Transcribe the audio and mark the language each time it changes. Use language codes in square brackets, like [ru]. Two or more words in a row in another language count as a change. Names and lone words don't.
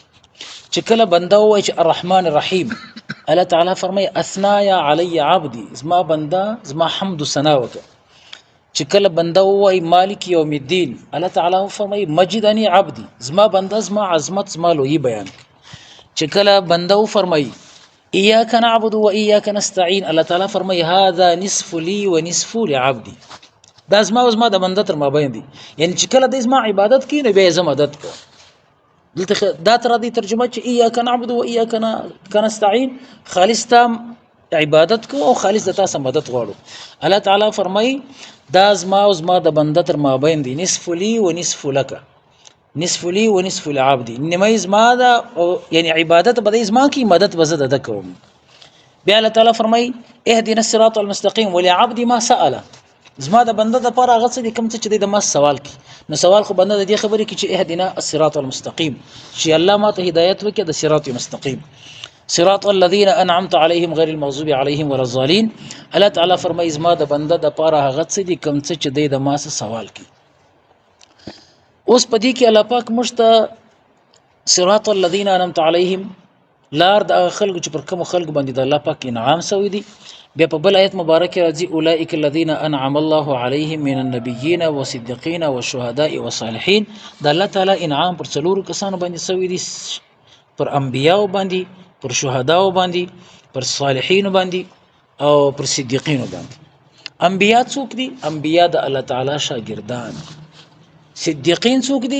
[ps] چې کله بنده وای چې [ar] الرحمن الرحیم، [ps] الله تعالی فرمایي [ar] اثنا علی عبدی، [ps] زما بنده زما حمد و ثنا وکړي. چې کله بنده وای [ar] مالک یوم الدین، [ps] الله تعالی فرمایي [ar] مجدنی عبدی، [ps] زما بنده زما عظمت زما لوی بیان. چې کله بنده فرمایي [ar] إياك نعبد وإياك نستعين، [ps] الله تعالی فرمایي [ar] هذا نصف لي ونصف لعبدي، [ps] دا زما او زما د بنده تر مابین دي. یعنی چې کله د زما عبادت کوي نو بیا زه مدد کوم. دلته دا تر دې ترجمه چې [ar] إياك نعبد وإياك نستعين، [ps] خالص تام عبادت کو او خالص د تاسو مدد غواړو. الله تعالی فرمایي دا زما او زما د بنده تر مابین دي، [ar] نصف لي ونصف لك، نصف لي ونصف لعبدي، [ps] انما زما دا یعنی عبادت به زما کی مدد بزد د کوم. بیا الله تعالی فرمای [ar] اهدنا الصراط المستقيم ولعبدي ما سأل، [ps] زما د بنده د پاره هغه څه دي کوم چې د ما سوال کی. نو سوال خو بنده د دې خبرې کی چې [ar] اهدنا الصراط المستقيم، [ps] چې الله ما ته هدایت وکړي د [ar] صراط مستقيم، صراط الذين انعمت عليهم غير المغضوب عليهم ولا الضالين. [ps] الله تعالی فرمای زما د بنده د پاره هغه څه دي کوم چې د ما سوال کی. اوس پدې کې الله پاک مشته [ar] صراط الذين انعمت عليهم، [ps] لار د خلق چې پر کوم خلق باندې د الله پاک انعام سوی دي. بیا په بل آیت مبارکه راځي [ar] اولئک الذين انعم الله عليهم من النبيين والصديقين والشهداء والصالحين، [ps] د الله تعالی انعام پر څلورو کسانو باندې سوی دي، پر انبیاء باندې، پر شهداء باندې، پر صالحین باندې او پر صدیقین باندې. انبیاء څوک دي؟ انبیاء د الله تعالی شاګردان. صدیقین څوک دي؟